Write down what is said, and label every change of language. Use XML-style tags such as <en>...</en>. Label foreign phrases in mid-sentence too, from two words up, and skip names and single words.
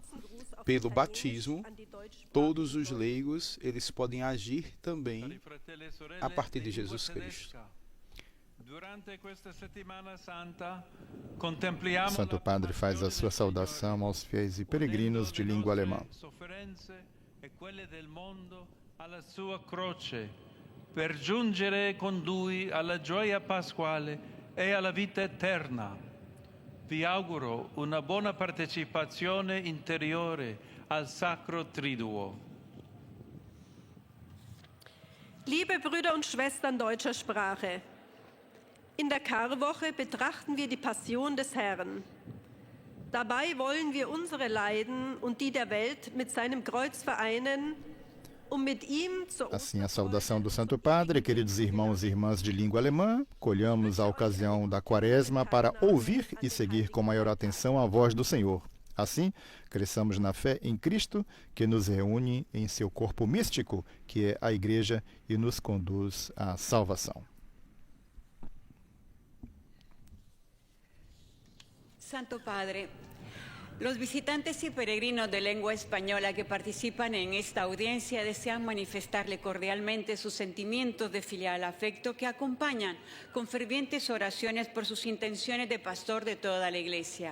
<pt>Pelo batismo, todos os leigos, eles podem agir também a partir de Jesus Cristo. O Santo Padre faz a sua saudação aos fiéis e peregrinos de língua alemã.</pt> <it>Per giungere con lui alla gioia pasquale e alla vita eterna. Vi auguro una buona partecipazione interiore al Sacro Triduo.</it> <de>Liebe Brüder und Schwestern deutscher Sprache, in der Karwoche betrachten wir die Passion des Herrn. Dabei wollen wir unsere Leiden und die der Welt mit seinem Kreuz vereinen mit ihm zur</de> <pt>Assim, a saudação do Santo Padre, queridos irmãos e irmãs de língua alemã, colhamos a ocasião da Quaresma para ouvir e seguir com maior atenção a voz do Senhor. Assim, cresçamos na fé em Cristo, que nos reúne em seu corpo místico, que é a Igreja, e nos conduz à salvação.</pt> <es>Santo Padre, los visitantes y peregrinos de lengua española que participan en esta audiencia desean manifestarle cordialmente sus sentimientos de filial afecto que acompañan con fervientes oraciones por sus intenciones de pastor de toda la Iglesia.</es>